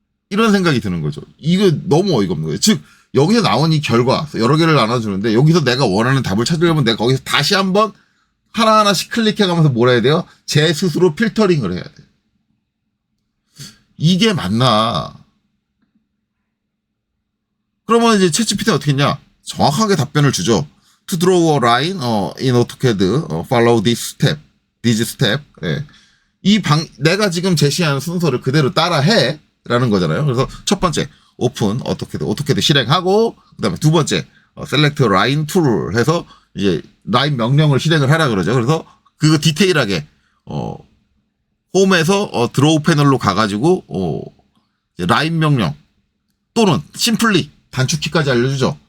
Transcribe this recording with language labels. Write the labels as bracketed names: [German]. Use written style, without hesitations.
[Korean] 이런 생각이 드는 거죠. 이거 너무 어이가 없는 거예요. 즉, 여기서 나온 이 결과, 여러 개를 나눠주는데, 여기서 내가 원하는 답을 찾으려면 내가 거기서 다시 한번 하나하나씩 클릭해가면서 뭘 해야 돼요? 제 스스로 필터링을 해야 돼. 이게 맞나? 그러면 이제 챗GPT는 어떻게 했냐? 정확하게 답변을 주죠. [English] To draw a line in AutoCAD, follow this step. [Korean] 예. 내가 지금 제시한 순서를 그대로 따라해 라는 거잖아요. 그래서 첫 번째 오픈 오토캐드 실행하고 그다음에 두 번째 [English] select line tool [Korean] 해서 이제 라인 명령을 실행을 하라 그러죠. 그래서 그거 디테일하게 홈에서 드로우 패널로 가가지고 라인 명령 또는 심플리 단축키까지 알려주죠.